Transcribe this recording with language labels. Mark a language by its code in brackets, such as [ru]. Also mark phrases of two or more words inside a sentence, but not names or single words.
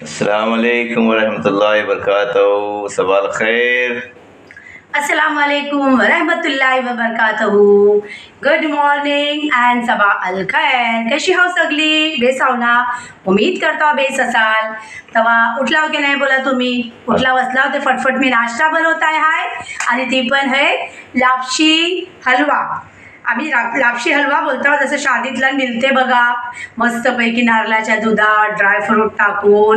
[ar] السلام عليكم ورحمة الله وبركاته. صباح الخير. السلام عليكم ورحمة الله وبركاته. [en] good morning and [ar] صباح الخير. [mr] कशी हाव सगळी? बेस हाव ना? उम्मीद करता बेस असाल. तवा उठलाव की नाही बोला तुम्ही? उठला बसलाव ते फटफट मी नाश्ता बनवताय हाय आणि ती पण है लापशी हलवा. आम्ही लापशी हलवा बोलतो, जसं शादीतला मिळते बघा, मस्तपैकी नारळाच्या दुधात ड्रायफ्रूट टाकून.